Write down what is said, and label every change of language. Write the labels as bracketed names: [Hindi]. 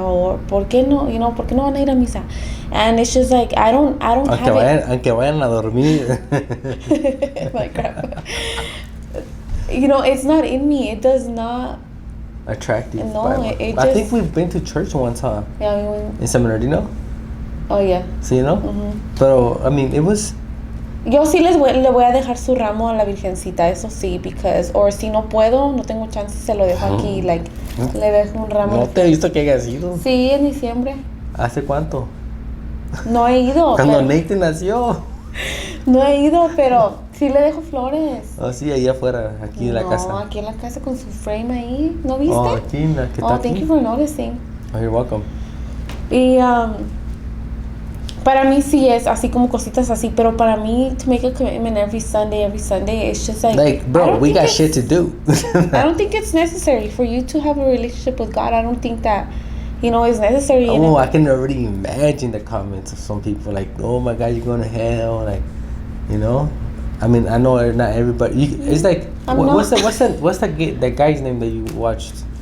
[Spanish] Or ¿por qué no, [English] you know, [Spanish] por qué no van a ir a misa? [English] And it's just like, I don't have it. [Spanish] Aunque vayan a dormir. [English] My grandpa. You know, it's not in me. It does not attract you. No, I think we've been to church one time. Yeah, we went. In San Bernardino. Oh, yeah. [Spanish] Sí, ¿no? Pero, [English] I mean, it was... [Spanish] Yo sí le voy a dejar su ramo a la Virgencita, eso sí, [English] because, or [Spanish] si no puedo, no tengo chance, se lo dejo aquí, like, le dejo un ramo. ¿No te he visto que hayas ido? Sí, en diciembre. ¿Hace cuánto? No he ido. Cuando Nathan nació. No he ido, pero sí le dejo flores. Oh, sí, ahí afuera, aquí en la casa. No, aquí en la casa con su frame ahí, ¿no viste? Oh, aquí en la que está [English] thank you for noticing. Oh, you're welcome. [Spanish] Y, para mí sí es así como cositas así, pero para mí [English] to make a commitment every Sunday, it's just like bro, we got shit to do. I don't think it's necessary for you to have a relationship with God. I don't think that, you know, it's necessary. Oh, I can already imagine the comments of some people like, oh my God, you're going to hell, like, you know. I mean, I know not everybody. It's like, what's the guy's name that you watched?